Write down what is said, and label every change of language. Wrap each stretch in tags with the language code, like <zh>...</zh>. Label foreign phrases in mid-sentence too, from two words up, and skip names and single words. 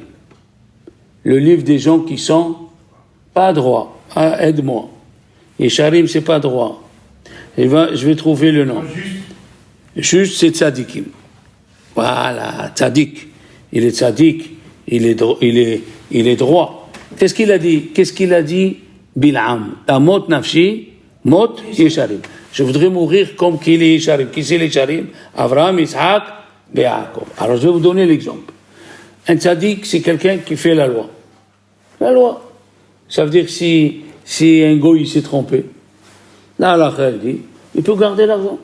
<fr>Le livre des gens qui sont pas droits. Ah, aide-moi. Yesharim, c'est pas droit. Je vais trouver le nom. Juste, c'est Tzadikim. Voilà, Tzadik. Il est Tzadik. Il est droit. Qu'est-ce qu'il a dit?</fr> <he>Bil'am. תמות נפשי, מות ישרים.</he> <fr>Je voudrais mourir comme qu'il est Yesharim. Qui c'est les Yesharim? Avraham, Isaac, Yaakov. Alors, je vais vous donner l'exemple. Un Tzadik, c'est quelqu'un qui fait la loi. La loi. Ça veut dire que si un goy s'est trompé, là, la dit, il peut garder l'argent.</fr>